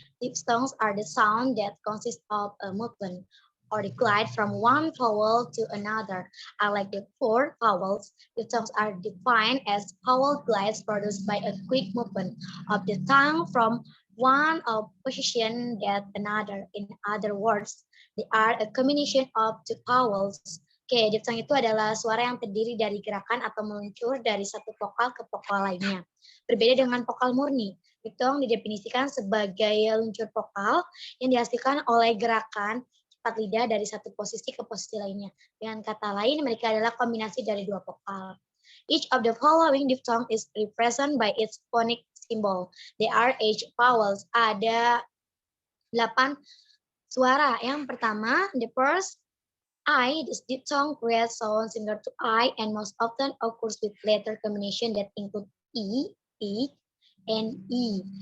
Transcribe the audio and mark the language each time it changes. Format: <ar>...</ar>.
<en>Diphthongs are the sound that consist of a movement or the glide from one vowel to another. Unlike the four vowels, diphthongs are defined as vowel glides produced by a quick movement of the tongue from one position that another. In other words, they are a combination of two vowels.</en> <id>Oke, diphthong itu adalah suara yang terdiri dari gerakan atau meluncur dari satu vokal ke vokal lainnya. Berbeda dengan vokal murni, diphthong didefinisikan sebagai luncur vokal yang dihasilkan oleh gerakan cepat lidah dari satu posisi ke posisi lainnya. Dengan kata lain, mereka adalah kombinasi dari dua vokal.</id> <en>Each of the following diphthong is represented by its phonic symbol. They are H vowels.</en> <id>Ada 8 suara. Yang pertama,</id> <en>the first I, this diphthong creates sounds similar to I and most often occurs with letter combination that include E, and E.</en>